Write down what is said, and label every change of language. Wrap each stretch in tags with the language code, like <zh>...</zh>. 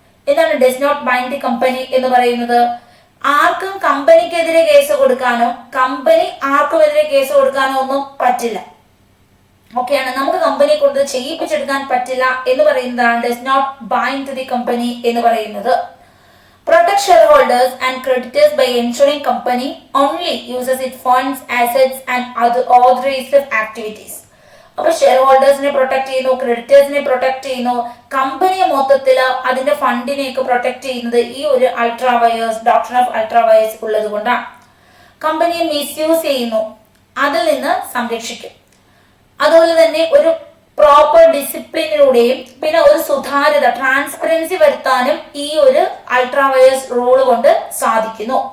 <ml>എന്താണ് does not bind the company എന്ന് പറയുന്നത്? ആർക്കും കമ്പനിക്കെതിരെ കേസ് കൊടുക്കാനോ കമ്പനി ആർക്കുമെതിരെ കേസ് കൊടുക്കാനോ ഒന്നും പറ്റില്ല. ഓക്കെയാണ്, നമുക്ക് കമ്പനിയെ കൊണ്ട് ചെയ്യിപ്പിച്ചെടുക്കാൻ പറ്റില്ല എന്ന് പറയുന്നതാണ് does not bind the company എന്ന് പറയുന്നത്.</ml> <en>Protect shareholders and creditors by ensuring company only uses its funds, assets and other authorized activities.</en> <ml>അപ്പോൾ ഷെയർ ഹോൾഡേഴ്സിനെ പ്രൊട്ടക്ട് ചെയ്യുന്നു, ക്രെഡിറ്റേഴ്സിനെ പ്രൊട്ടക്ട് ചെയ്യുന്നു, കമ്പനിയെ മൊത്തത്തിൽ അതിന്റെ ഫണ്ടിനെയൊക്കെ പ്രൊട്ടക്ട് ചെയ്യുന്നത് ഈ ഒരു ultra wires doctrine of ultra wires ഉള്ളത് കൊണ്ടാണ്. കമ്പനിയെ മിസ്യൂസ് ചെയ്യുന്നു, അതിൽ നിന്ന് സംരക്ഷിക്കും. അതുപോലെ തന്നെ ഒരു പ്രോപ്പർ ഡിസിപ്ലിനിലൂടെയും പിന്നെ ഒരു സുതാര്യത ട്രാൻസ്പെറൻസി വരുത്താനും ഈ ഒരു അൾട്രാ വയേഴ്സ് റൂൾ കൊണ്ട് സാധിക്കുന്നു.</ml>